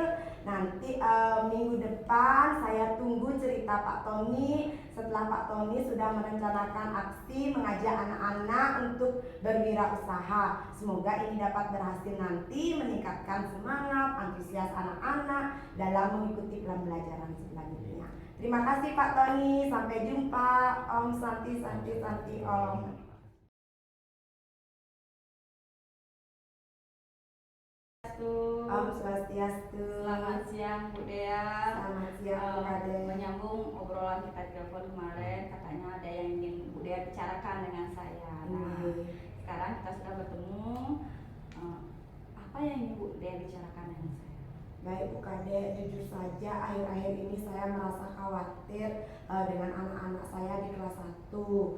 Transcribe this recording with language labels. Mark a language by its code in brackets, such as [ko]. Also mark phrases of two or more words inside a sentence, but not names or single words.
[id] Nanti minggu depan saya tunggu cerita Pak Tony setelah Pak Tony sudah merencanakan aksi mengajak anak-anak untuk berwirausaha. Semoga ini dapat berhasil nanti meningkatkan semangat, antusias anak-anak dalam mengikuti pembelajaran selanjutnya. Terima kasih Pak Tony, sampai jumpa. Om Santi Om. Om Swastiastu. Selamat siang Bu Dea. Selamat siang Bu Kade. Menyambung obrolan kita di telepon kemarin, katanya ada yang ingin Bu Dea bicarakan dengan saya. Nah, sekarang kita sudah bertemu. Apa yang ingin Bu Dea bicarakan dengan saya? Baik Bu Kade, jujur saja akhir-akhir ini saya merasa khawatir dengan anak-anak saya di kelas 1.